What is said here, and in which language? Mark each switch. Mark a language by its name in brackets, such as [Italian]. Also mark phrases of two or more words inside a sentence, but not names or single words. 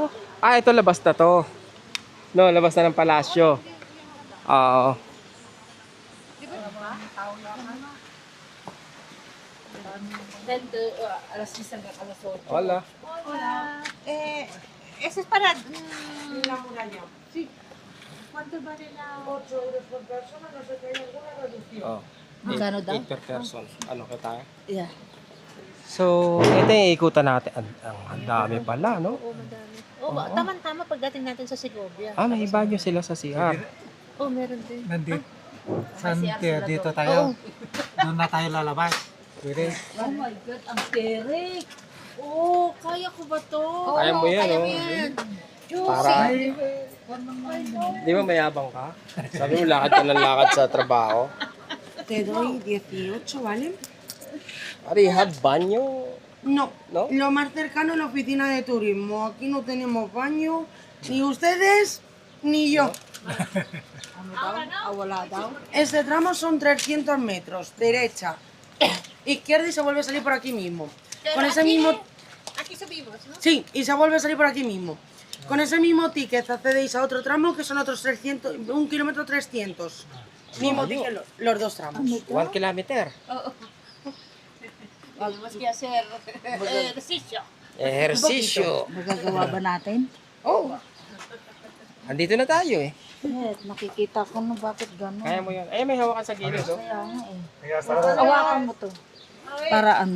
[Filipino] Ah, ito labas na to. No, labas na ng palasyo. Oo. Then, alas 10 hanggang alas 8. Wala. [Spanish] Hola. Ese es para... La muralla. Sí. ¿Cuánto vale la...? 8 euros por persona, no sé si hay alguna reducción. Oh. [Filipino] Magkano daw? [English] 8 per person. [Filipino] Ano kita? Yeah. So, ito yung ikutan natin. Ang dami pala, no? Oo, madami. Oo, tama-tama pagdating natin sa Segovia. Ah, may banyo sila sa CR. Oo, meron din. Nandito. Saan Kasi kaya sila dito doon. tayo? Doon na tayo lalabas. Pwede. [English] Oh my God, [Filipino] ang terek. Oh, kaya ko ba to? Kaya mo yan, no? Para, di ba mayabang ka? Sabi mo, lakad ka ng lakad sa trabaho. [Spanish] Te doy 18, ¿vale? [Filipino] Rehab, banyo. [Spanish] No, ¿No? lo más cercano es la oficina de turismo. Aquí no tenemos baño, ni ustedes ni yo. Este tramo son 300 metros, derecha, izquierda y se vuelve a salir por aquí mismo. Con ese mismo... Aquí subimos, ¿no? Sí, y se vuelve a salir por aquí mismo. Con ese mismo ticket accedéis a otro tramo que son otros 300, 1 kilómetro 300. Mismo ticket los dos tramos. [English] 1 kilometer. [Filipino] Mas kaya sir, ehersisyo. Ehersisyo. Magagawa ba natin? Oh. Andito na tayo eh. Yes, nakikita ko na bakit gano'n. Kaya mo yan. Ay, may hawakan sa gilid, oh. Kaya nga eh. Hawakan mo to. Para ano?